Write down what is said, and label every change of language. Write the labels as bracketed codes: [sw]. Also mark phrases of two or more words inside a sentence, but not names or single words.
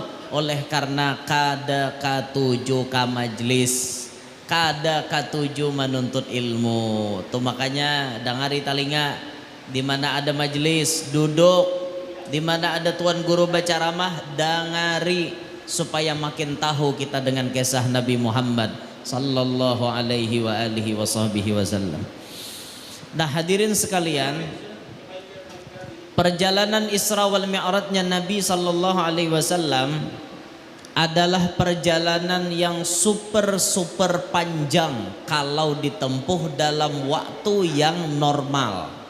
[bjn] Oleh karena kada katuju ka majlis, kada katuju menuntut ilmu. Tuh makanya dengari talinga, di mana ada majelis duduk, di mana ada tuan guru baca ramah dengari, supaya makin tahu kita dengan kisah Nabi Muhammad [ar] صلى الله عليه وعلى آله وسلم. [bjn] Nah hadirin sekalian, perjalanan Isra wal Mi'rajnya Nabi [ar] صلى الله عليه وسلم [bjn] adalah perjalanan yang super panjang kalau ditempuh dalam waktu yang normal.